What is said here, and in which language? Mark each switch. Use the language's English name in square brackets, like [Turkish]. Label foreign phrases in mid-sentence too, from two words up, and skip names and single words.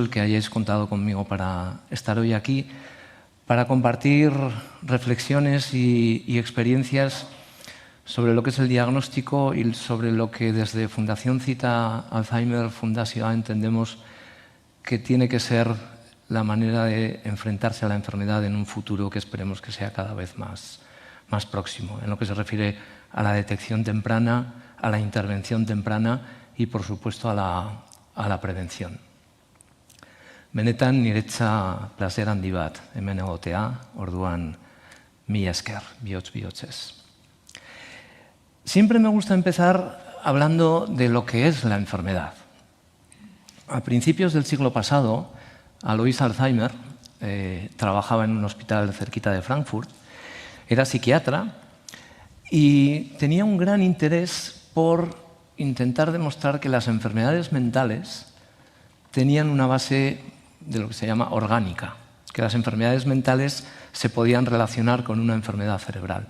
[Spanish] el que hayáis contado conmigo para estar hoy aquí, para compartir reflexiones y experiencias sobre lo que es el diagnóstico y sobre lo que desde Fundación Cita Alzheimer Fundación entendemos que tiene que ser la manera de enfrentarse a la enfermedad en un futuro que esperemos que sea cada vez más próximo, en lo que se refiere a la detección temprana, a la intervención temprana y, por supuesto, a a la prevención. [Basque] Benetan niretza plazer handi bat hemen egotea, orduan mila esker, bihotz-bihotzez. [Spanish] Siempre me gusta empezar hablando de lo que es la enfermedad. A principios del siglo pasado, Alois Alzheimer trabajaba en un hospital cerquita de Frankfurt, era psiquiatra y tenía un gran interés por intentar demostrar que las enfermedades mentales tenían una base de lo que se llama orgánica, que las enfermedades mentales se podían relacionar con una enfermedad cerebral.